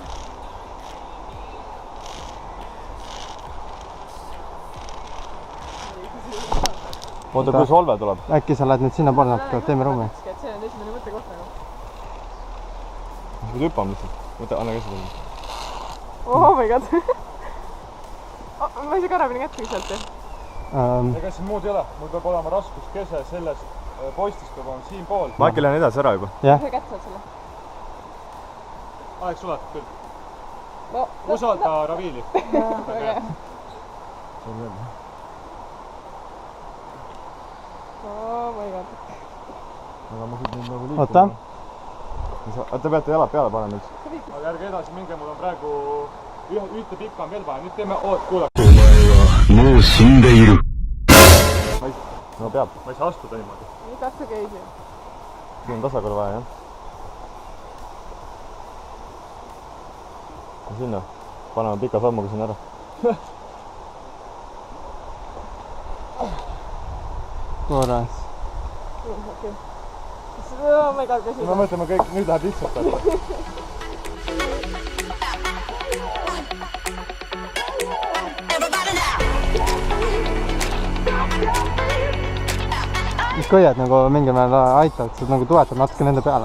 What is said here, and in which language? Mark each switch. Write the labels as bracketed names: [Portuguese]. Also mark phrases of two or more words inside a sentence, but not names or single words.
[Estonian] Oota, kui solve tuleb? Äkki sa lähed nüüd sinna poole natuke, teeme ruumi. See on esimene mõttekoht nagu. Sa pead hüppama lihtsalt. Võta, anna käsi tulema. [English] Oh my god. [Estonian] Ma ei saa karabini kätte sealt. Ega siin muud ei ole. Mul peab olema raskuskese sellest postist peab olema siin pool. Ma äkki lähen edasi ära juba. Ühe kätte saad selle. Aeg sulatud küll. No, Usalda Raviili. väga. [English] Oh my god. [Estonian] Aga ma nüüd nagu liikuma. Oota. Te peate jalad peale panema üks. Aga ärge edasi minge, mul on praegu ühte pikka on veel vaja. Nüüd teeme, kuulake. No peab. Ma ei saa astuda niimoodi. Nii katsuge eesi. Siin on tasakaalu vaja, jah. Ja sinna. Paneme pika sammuga sinna ära. Korras. [English] Oh my god, [Estonian] käsi. Ma mõtlen, ma kõik, nüüd läheb lihtsalt. Mis köied nagu mingil määral aitavad, sa nagu toetad natuke nende peale.